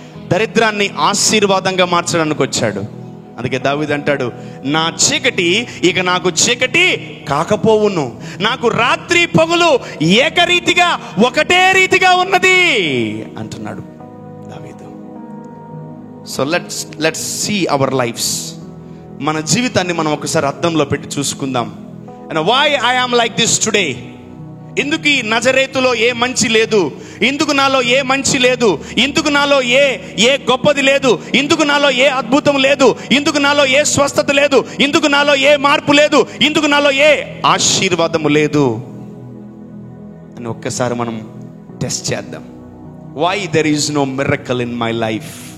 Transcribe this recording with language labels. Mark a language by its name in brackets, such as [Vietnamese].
[Telugu] దరిద్రాన్ని ఆశీర్వాదంగా మార్చడానికి వచ్చాడు. అందుకే దావీదు అంటాడు, నా చీకటి ఇక నాకు చీకటి కాకపోవును, నాకు రాత్రి పగలు ఏకరీతిగా ఒకటే రీతిగా ఉన్నది అంటున్నాడు దావీదు. [English] So let's see our lives. [Telugu] మన జీవితాన్ని మనం ఒకసారి అద్దంలో పెట్టి చూసుకుందాం. [English] And why I am like this today? [Telugu] ఎందుకు ఈ నజరేతులో ఏ మంచి లేదు? ఎందుకు నాలో ఏ మంచి లేదు? ఎందుకు నాలో ఏ గొప్పది లేదు? ఎందుకు నాలో ఏ అద్భుతం లేదు? ఎందుకు నాలో ఏ స్వస్థత లేదు? ఎందుకు నాలో ఏ మార్పు లేదు? ఎందుకు నాలో ఏ ఆశీర్వాదము లేదు అని ఒక్కసారి మనం టెస్ట్ చేద్దాం. [English] Why there is no miracle in my life?